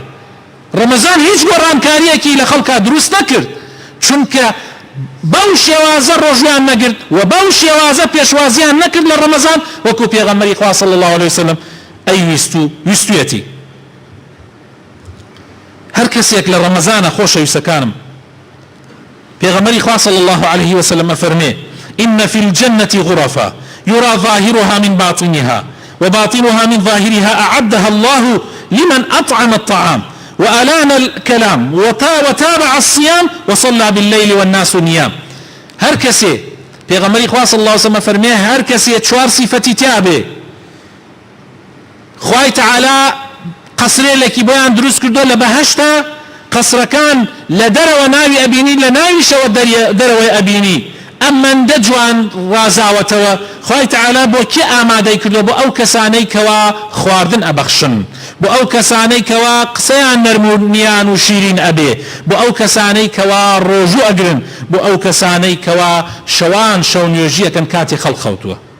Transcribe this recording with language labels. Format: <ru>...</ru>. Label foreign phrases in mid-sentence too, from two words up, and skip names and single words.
<ckb>ڕەمەزان هیچ گۆڕانکاریەکی لە خەڵکا دروست نەکرد، چونکە بەو شێوازە ڕۆژیان نەگرت و بەو شێوازە پێشوازیان نەکرد لە ڕەمەزان وەکو پێغەمبەری خوا</ckb> <ar>صلی الله عليه وسلم</ar> <ckb>ویستویەتی. هەر کەسێک لە ڕەمەزانە خۆشەویستەکانم پێغەمبەری خوا</ckb> <ar>صلی الله عليه وسلم فەرمێ إن في الجنة غرفا يرى ظاهرها من باطنها وباطنها من ظاهرها أعدها الله لمن أطعم الطعام وألان الكلام وتابع الصيام وصلى بالليل والناس نيام.</ar> <ckb>هر کسی پیغمبری خوا</ckb> <ar>صلی الله علیه وسلم</ar> <ckb>فرمیه هر کسی چوار صفتی تابه خوای تعالی قصره لکی بیان دروست کردو لبهشتا قصرکان لدرو ناوی ابینی لناوی شو درو ابینی ئەمەن دەجوان ڕازاوەتەوە خوای تەعالا بۆ کێ ئامادەی کردو بۆ ئەو کەسانەی کەوا خواردن ئەبەخشن بۆ ئەو کەسانەی کەوا قسەیان نەرمونیان و شیرین ئەبێ بۆ ئەو کەسانەی کەوا ڕۆژوو ئەگرن بۆ ئەو کەسانەی کەوا شەوان شەو نوێژیەکەن کاتی خەڵق خەوتووە.</ckb>